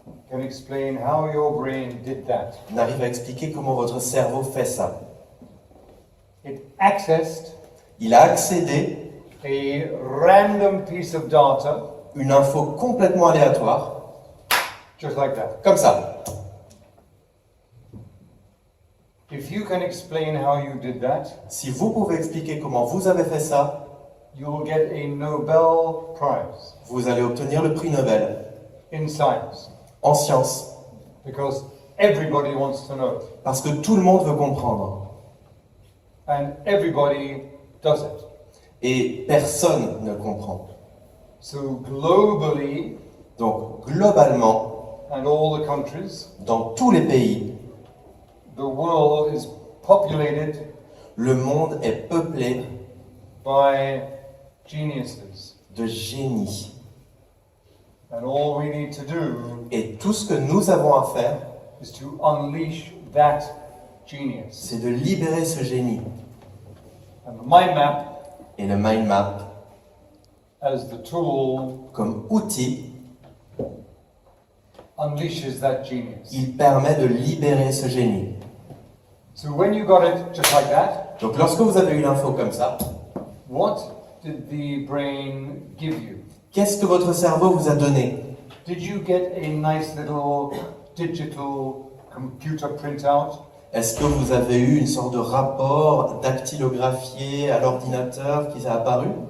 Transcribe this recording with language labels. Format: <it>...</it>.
<en>can explain how your brain did that.</en> <fr>n'arrive à expliquer comment votre cerveau fait ça.</fr> <en>It accessed</en> <fr>Il a accédé</fr> <en>a random piece of data</en> <fr>une info complètement aléatoire,</fr> <en>just like that.</en> <fr>comme ça.</fr> <en>If you can explain how you did that,</en> <fr>Si vous pouvez expliquer comment vous avez fait ça,</fr> <en>you will get a Nobel Prize</en> <fr>vous allez obtenir le prix Nobel</fr> <en>in science</en> <fr>en sciences.</fr> <en>because everybody wants to know</en> <fr>Parce que tout le monde veut comprendre.</fr> <en>and everybody does it.</en> <fr>Et personne ne comprend.</fr> <en>So globally</en> <fr>Donc, globalement,</fr> <en>and all the countries,</en> <fr>dans tous les pays,</fr> <en>the world is populated</en> <fr>le monde est peuplé</fr> <en>by geniuses.</en> <fr>de génies.</fr> <en>And all we need to do</en> <fr>Et tout ce que nous avons à faire,</fr> <en>is to unleash that genius.</en> <fr>c'est de libérer ce génie.</fr> <en>And the mind map</en> <fr>Et le mind map,</fr> <en>as the tool</en> <fr>comme outil,</fr> <en>unleashes that genius.</en> <fr>il permet de libérer ce génie.</fr> <en>So when you got it just like that,</en> <fr>Donc, lorsque vous avez eu l'info comme ça,</fr> <en>what did the brain give you?</en> <fr>qu'est-ce que votre cerveau vous a donné?</fr> <en>Did you get a nice little digital computer printout?</en> <fr>Est-ce que vous avez eu une sorte de rapport dactylographié à l'ordinateur qui s'est apparu?</fr>